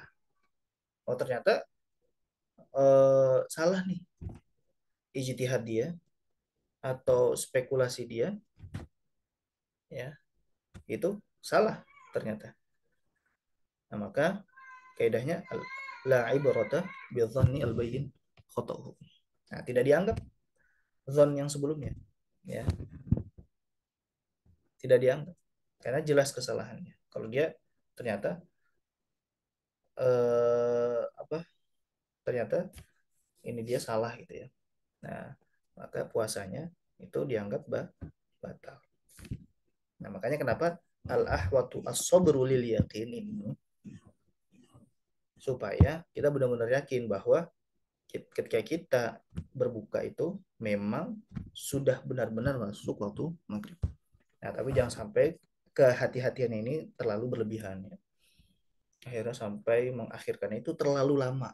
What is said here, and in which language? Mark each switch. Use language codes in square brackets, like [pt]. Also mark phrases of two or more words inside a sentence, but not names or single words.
[id] Oh ternyata salah nih ijtihad dia atau spekulasi dia, ya itu salah ternyata. Nah, maka kaidahnya [ar] لا عبرة بالظن البين خطؤه. [id] Nah, tidak dianggap zon yang sebelumnya, ya, tidak dianggap karena jelas kesalahannya. Kalau dia ternyata apa? Ternyata ini dia salah gitu ya. Nah, maka puasanya itu dianggap batal. Nah, makanya kenapa [ar] الأحوط الصبر لليقين [id] ini, supaya kita benar-benar yakin bahwa ketika kita berbuka itu memang sudah benar-benar masuk waktu maghrib. Nah, tapi jangan sampai kehati-hatian ini terlalu berlebihan ya. Akhirnya sampai mengakhirkan itu terlalu lama.